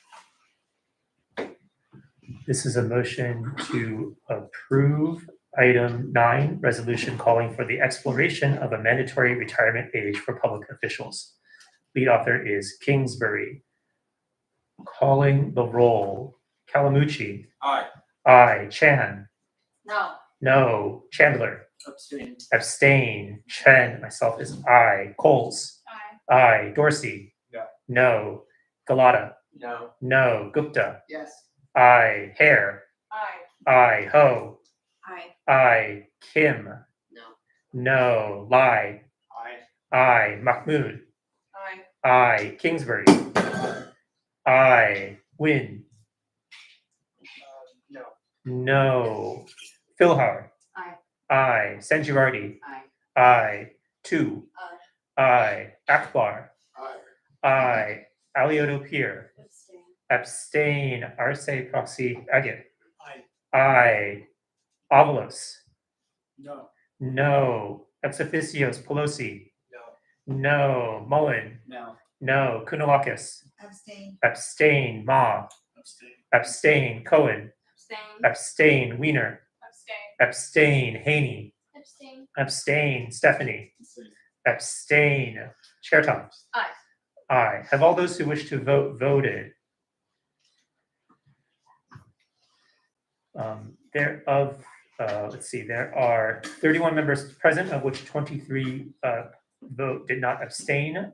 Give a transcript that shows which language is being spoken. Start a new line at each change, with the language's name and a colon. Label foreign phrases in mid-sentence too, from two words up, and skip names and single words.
English: This is a motion to approve item 9, resolution calling for the exploration of a mandatory retirement age for public officials. Lead author is Kingsbury. Calling the roll, Kalamucci. Aye. Aye. Chan. No. No. Chandler. Abstain. Abstain. Chen. Myself is aye. Coles. Aye. Aye. Dorsey. No. No. Galata. No. No. Gupta. Yes. Aye. Hare. Aye. Aye. Ho. Aye. Aye. Kim. No. No. Lai. Aye. Aye. Mahmood. Aye. Aye. Kingsbury. Aye. Win. No. No. Philhauer. Aye. Aye. Sangivardi. Aye. Aye. 2. Aye. Akbar. Aye. Aye. Alioto Pierre. Abstain. Abstain. Arce Proxy Agate. Aye. Aye. Avalos. No. No. Ex officios Pelosi. No. No. Mullen. No. No. Kunalakis. Abstain. Abstain. Ma. Abstain. Abstain. Cohen. Abstain. Abstain. Wiener. Abstain. Abstain. Haney. Abstain. Abstain. Stephanie. Abstain. Abstain. Chair Thomas. Aye. Aye. Have all those who wish to vote voted? There are 31 members present, of which 23 did not abstain.